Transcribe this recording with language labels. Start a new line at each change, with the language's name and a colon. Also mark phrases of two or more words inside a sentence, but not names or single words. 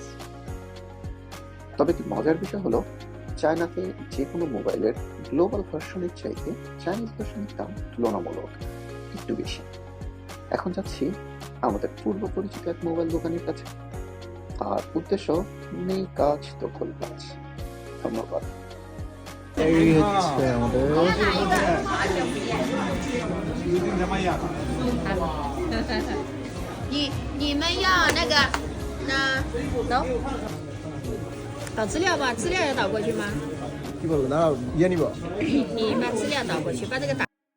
Bangla: তবে কি মজার বিষয় হলো, চায়নাতে যে কোনো মোবাইলের গ্লোবাল ভার্সনের চাইতে চাইনিজ ভার্সনের দাম তুলনামূলক একটু বেশি। এখন যাচ্ছি আমাদের পূর্ব পরিচিত এক মোবাইল দোকানের কাছে, আর উদ্দেশ্য নেই কাজ তো খোল কাজ। ধন্যবাদ। এই হচ্ছে আমাদের
Chinese: 你们要那个走导资料吧，资料要导过去吗？
Bangla: কি বলবো দাঁড়াও ইয়ে নিব
Chinese: 你把资料导过去，把这个打。